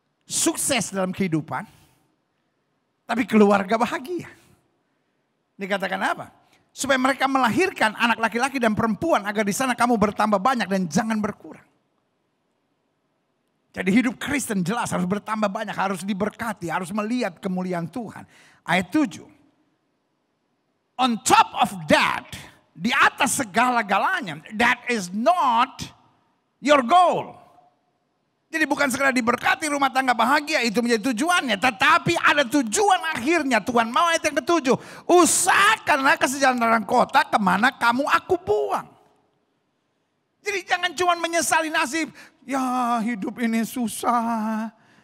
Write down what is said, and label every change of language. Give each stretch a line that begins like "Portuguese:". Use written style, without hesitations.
Indonesian: Sukses dalam kehidupan, tapi keluarga bahagia. Dikatakan apa? Supaya mereka melahirkan anak laki-laki dan perempuan agar di sana kamu bertambah banyak dan jangan berkurang. Jadi hidup Kristen jelas harus bertambah banyak, harus diberkati, harus melihat kemuliaan Tuhan. Ayat 7.
English: On top of that,
Indonesian: di atas segala-galanya,
English: that is not your goal.
Indonesian: Jadi bukan sekedar diberkati rumah tangga bahagia itu menjadi tujuannya. Tetapi ada tujuan akhirnya. Tuhan mau ayat yang ke-7. Usahakanlah kesejahteraan kota kemana kamu aku buang. Jadi jangan cuma menyesali nasib. Ya hidup ini susah.